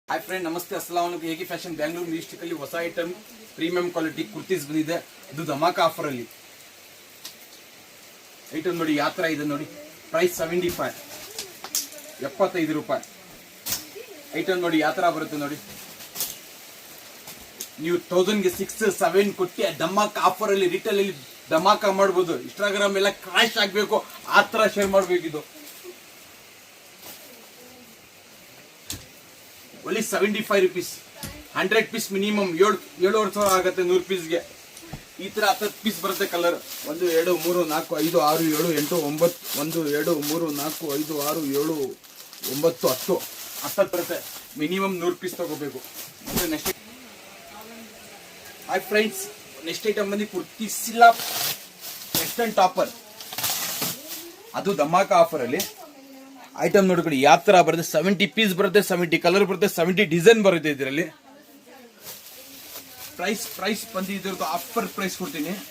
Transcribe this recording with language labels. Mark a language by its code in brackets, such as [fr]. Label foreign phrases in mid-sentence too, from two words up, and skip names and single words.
[en] Hi friend [kn] नमस्ते [ar] السلام عليكم [kn] एके फैशन बेंगलुरु न्यूस्टिक ಹೊಸ ಐಟಮ್ [en] premium quality kurtis [kn] ಬಂದಿದೆ ಇದು ಧಮಾಕ ಆಫರ್ ಅಲ್ಲಿ ಐಟಮ್ ನೋಡಿ ಯಾವ ತರ ಇದೆ ನೋಡಿ ಪ್ರೈಸ್ 75 ರೂಪಾಯಿ ಐಟಮ್ ನೋಡಿ ಯಾವ ತರ ಬರುತ್ತೆ ನೋಡಿ ನೀವು 1000 ಗೆ 6 7 ಕೊಟ್ಟಿ ಧಮಾಕ ಆಫರ್ ಅಲ್ಲಿ ರಿಟೇಲ್ ಅಲ್ಲಿ ಧಮಾಕ ಮಾಡಬಹುದು ಇನ್ಸ್ಟಾಗ್ರಾಮ್ ಎಲ್ಲ ಕ್ರಾಶ್ ಆಗಬೇಕು ಆ ತರ ಶೇರ್ ಮಾಡಬೇಕು ಇದು [en] only 75 rupees 100 piece minimum [kn] 7,000 ಆಗುತ್ತೆ 100 ಪೀಸ್ ಗೆ ಈ ತರ 10 ಪೀಸ್ ಬರುತ್ತೆ ಕಲರ್ 1 2 3 4 5 6 7 8 9 1 2 3 4 5 6 7 9 10 ಬರುತ್ತೆ ಮಿನಿಮಮ್ 100 ಪೀಸ್ ತಗೋಬೇಕು ಮತ್ತೆ ನೆಕ್ಸ್ಟ್ ಹಾಯ್ ಫ್ರೆಂಡ್ಸ್ ನೆಕ್ಸ್ಟ್ ಐಟಮ್ ಬಂದು ಕುರ್ತಿ ಸಿಲ್ಲಾ ವೆಸ್ಟರ್ನ್ ಟಾಪರ್ ಅದು ಧಮಾಕ ಆಫರ್ ಅಲ್ಲಿ ಐಟಮ್ ನೋಡ್ಕೊಳ್ಳಿ ಯಾವ ತರ ಬರುತ್ತೆ 70 ಪೀಸ್ ಬರುತ್ತೆ 70 ಕಲರ್ ಬರುತ್ತೆ 70 ಡಿಸೈನ್ ಬರುತ್ತೆ ಇದರಲ್ಲಿ ಪ್ರೈಸ್ ಬಂದು ಇದ್ರದ್ದು ಆಫರ್ ಪ್ರೈಸ್ ಕೊಡ್ತೀನಿ